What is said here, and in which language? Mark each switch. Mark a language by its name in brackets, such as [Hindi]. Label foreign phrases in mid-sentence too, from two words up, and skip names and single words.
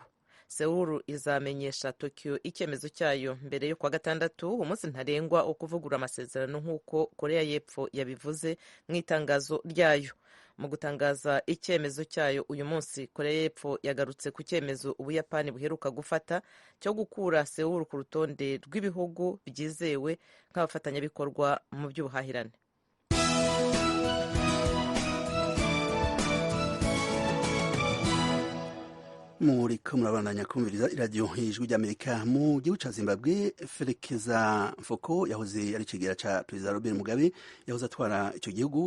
[Kinyarwanda] Seoul izamenyesha Tokyo icyemezo cyayo mbere yo kwa gatandatu, umunsi ntarengwa wo kuvugura amasezerano nk'uko Korea y'Epfo yabivuze mu itangazo ryayo. Mu gutangaza icyemezo cyayo uyu munsi, Korea y'Epfo yagarutse ku cyemezo Ubuyapani buheruka gufata cyo gukura Seoul ku rutonde rw'ibihugu byizewe nk'abafatanyabikorwa mu by'ubuhahirane. [Rundi] Muriko murabandanya kumviriza iradiyo Ijwi Rya Amerika. Mu gihugu ca Zimbabwe, Felekeza Foko yahoze ari icegera ca Perezida Robert Mugabe yahoze atwara ico gihugu.